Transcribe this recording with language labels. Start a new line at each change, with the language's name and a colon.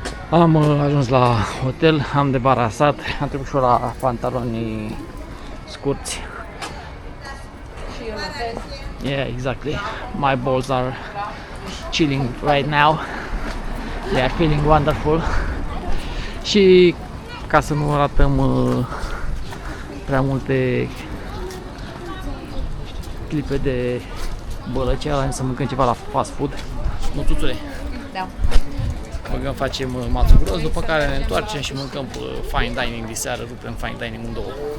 Romanian: Am ajuns la hotel, am debarasat, am trecut și la pantaloni scurți. Și eu notez.
English: Yeah, exactly. My balls are chilling right now. They are feeling wonderful.
Romanian: Și ca să nu ratăm prea multe clipe de bălăceală, să mâncăm ceva la fast food. Nu, tuțule. Da. Băgăm, facem mațul gros, după care ne întoarcem și mâncăm fine dining de seară, rupem fine dining în două.